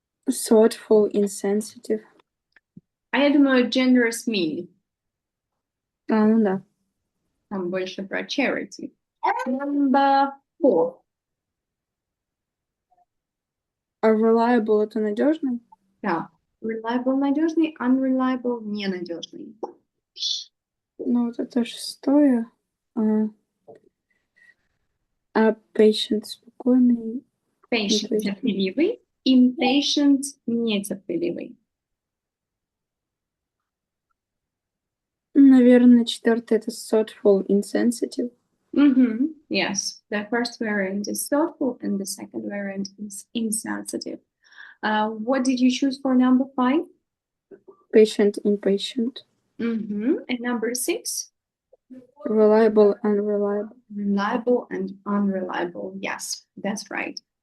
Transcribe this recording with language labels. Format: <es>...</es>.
<en>Thoughtful, insensitive.</en> <ru>А я думаю,</ru> <en>generous mean.</en> <ru>Ну да. Там больше про charity.</ru> <en>Number 4.</en> <ru>Reliable — это надежный? Да. Reliable — надежный, unreliable — ненадежный. Ну, вот это 6-е. А patient — спокойный. Patient — терпеливый. Impatient — нетерпеливый. Наверное, 4-е — это</ru> <en>thoughtful, insensitive. Yes, the first variant is thoughtful and the second variant is insensitive. What did you choose for number 5? Patient, impatient. And number 6? Reliable, unreliable. Reliable and unreliable. Yes, that's right.</en>